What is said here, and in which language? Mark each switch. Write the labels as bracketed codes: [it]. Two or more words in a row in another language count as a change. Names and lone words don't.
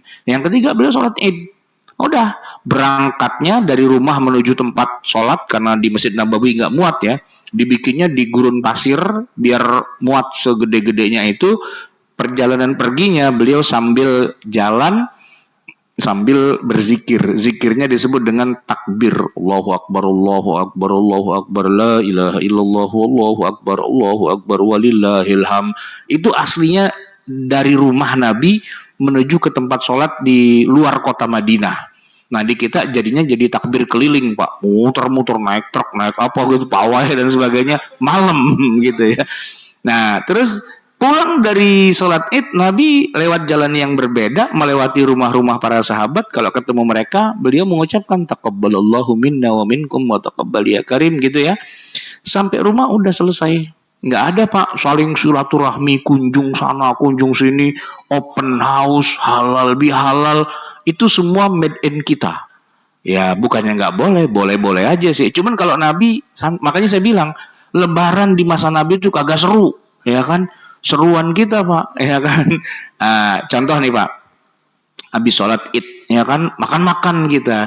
[id] Yang ketiga, beliau sholat id. Udah, berangkatnya dari rumah menuju tempat sholat, karena di Masjid Nabawi nggak muat ya, dibikinnya di gurun pasir, biar muat segede-gedenya itu. Perjalanan perginya, beliau sambil jalan, sambil berzikir. Zikirnya disebut dengan takbir. [ar] الله أكبر، الله أكبر، الله أكبر، لا إله إلا الله، الله أكبر، ولله الحم. [id] Itu aslinya dari rumah Nabi menuju ke tempat sholat di luar kota Madinah. Nah di kita jadinya jadi takbir keliling Pak. Muter-muter, naik truk, naik apa gitu, pawai dan sebagainya. Malam gitu ya. Nah terus pulang dari sholat id, Nabi lewat jalan yang berbeda, melewati rumah-rumah para sahabat. Kalau ketemu mereka, beliau mengucapkan [ar] تقبل الله منا ومنكم وتقبل يا كريم [id] gitu ya. Sampai rumah udah selesai. Nggak ada Pak saling silaturahmi, kunjung sana, kunjung sini, [en] open house, [id] halal bihalal. Itu semua [en] made in [id] kita. Ya bukannya nggak boleh, boleh-boleh aja sih. Cuman kalau Nabi, makanya saya bilang, lebaran di masa Nabi itu kagak seru. Ya kan? Seruan kita Pak, ya kan. Contoh nih Pak, habis sholat id, ya kan, makan-makan kita.